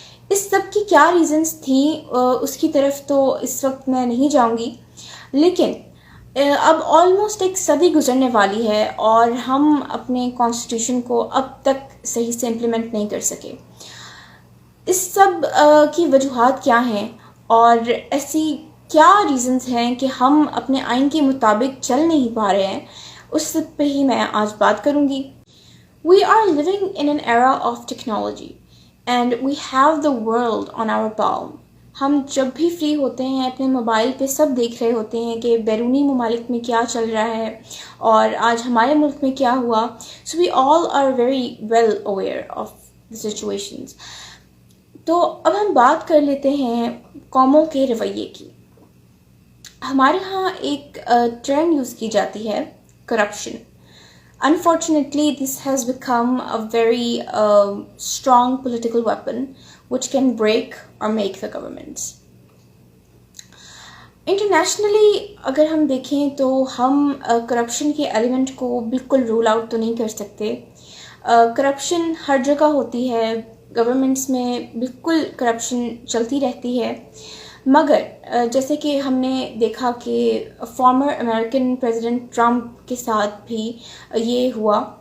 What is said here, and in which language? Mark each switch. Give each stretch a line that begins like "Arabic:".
Urdu: اس سب کی کیا ریزنز تھیں اس کی طرف تو اس وقت میں نہیں جاؤں گی، لیکن اب آلموسٹ ایک صدی گزرنے والی ہے اور ہم اپنے کانسٹیٹیوشن کو اب تک صحیح سے امپلیمنٹ نہیں کر سکے. اس سب کی وجوہات کیا ہیں اور ایسی کیا ریزنز ہیں کہ ہم اپنے آئین کے مطابق چل نہیں پا رہے ہیں، اس سب پہ ہی میں آج بات کروں گی.
English: We are living in an era of technology and we have the world on our palm.
Urdu: ہم جب بھی فری ہوتے ہیں اپنے موبائل پہ سب دیکھ رہے ہوتے ہیں کہ بیرونی ممالک میں کیا چل رہا ہے اور آج ہمارے ملک میں کیا ہوا.
English: So we all are very well aware of the situations.
Urdu: تو اب ہم بات کر لیتے ہیں قوموں کے رویے کی. ہمارے ہاں ایک ٹرینڈ یوز کی جاتی ہے، corruption.
English: Unfortunately, this has become a very strong political weapon which can break or make the governments.
Urdu: Internationally اگر ہم دیکھیں تو ہم کرپشن کے ایلیمنٹ کو بالکل رول آؤٹ تو نہیں کر سکتے. کرپشن ہر جگہ ہوتی ہے، گورنمنٹس میں بالکل کرپشن چلتی رہتی ہے. مگر جیسے کہ ہم نے دیکھا کہ فارمر امریکن پریزیڈنٹ ٹرمپ کے ساتھ بھی یہ ہوا